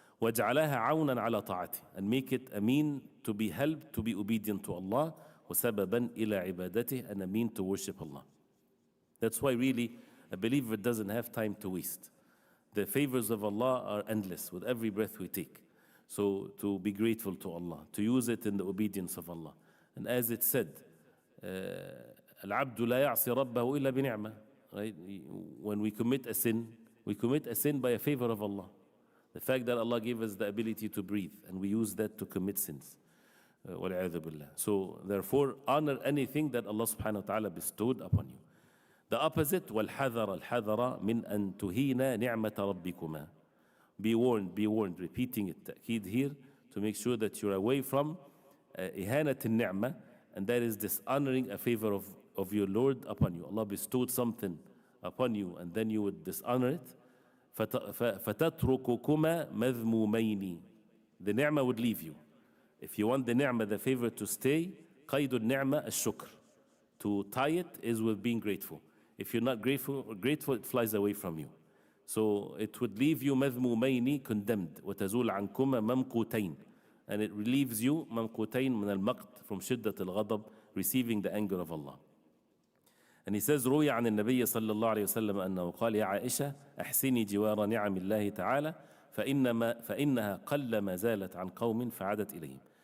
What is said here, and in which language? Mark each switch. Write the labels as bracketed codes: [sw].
[ar] وَجْعَلَهَا عَوْنًا عَلَى طَاعَتِهِ. [en] And make it a mean to be helped, to be obedient to Allah. [ar] وَسَبَبًا إِلَى عِبَادَتِهِ. [en] And a mean to worship Allah. That's why really a believer doesn't have time to waste. The favors of Allah are endless with every breath we take. So to be grateful to Allah, to use it in the obedience of Allah. And as it said, [ar] الْعَبْدُ لَا يَعْصِي رَبَّهُ إِلَّا بِنِعْمَةٍ. [en] Right? When we commit a sin by a favor of Allah. The fact that Allah gave us the ability to breathe, and we use that to commit sins. [ar] وَالْعِيَاذُ بِاللَّهِ. [en] So therefore, honor anything that Allah subhanahu wa ta'ala bestowed upon you. The opposite, [ar] وَالْحَذَرَ الْحَذَرَ مِنْ أَن تُهِينَ نِعْمَةَ رَبِّكُمَا. [en] Be warned, repeating it, ta'keed here, to make sure that you're away from [ar] إهانة النعمة, [en] and that is dishonoring a favor of your Lord upon you. Allah bestowed something upon you, and then you would dishonor it. [ar] فَتَتْرُكُكُمَا مَذْمُومَيْنِ. [en] The ni'mah would leave you. If you want the ni'mah, the favor to stay, [ar] قَيْدُ النِّعْمَةِ الشُّكْرِ. [en] To tie it is with being grateful. If you're not grateful, it flies away from you. So it would leave you مذمومين, condemned. [ar] وتزول عنكما ممقوتين. [en] And it relieves you [ar] ممقوتين من المقت, [en] from [ar] شدة الغضب, [en] receiving the anger of Allah. And he says, [ar] روي عن النبي صلى الله عليه وسلم أنه قال يا عائشة أحسني جوار نعم الله تعالى فإنها قلما زالت عن قوم فعادت إليهم.